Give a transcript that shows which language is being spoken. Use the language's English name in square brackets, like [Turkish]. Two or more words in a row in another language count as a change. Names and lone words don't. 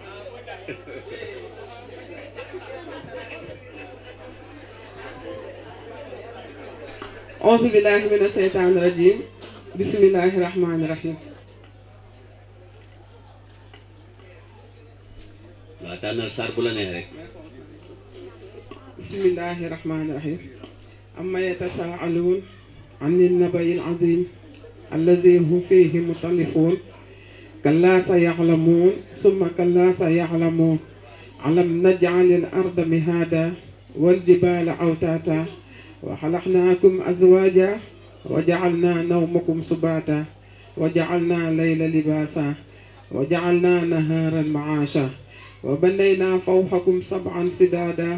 [Arabic] أعوذ بالله من الشيطان الرجيم بسم الله الرحمن الرحيم [Wolof] waaw tànnal saar bu la neex rek [Arabic] بسم الله الرحمن الرحيم عما يتساءلون عن النبأ العظيم الذي هم فيه مختلفون كلا سيعلمون ثم كلا سيعلمون ألم نجعل الأرض مهادا والجبال أوتاتا وخلقناكم أزواجا وجعلنا نومكم سباتا وجعلنا الليل لباسا وجعلنا نهارا معاشا وبنينا فوقكم سبعا سدادا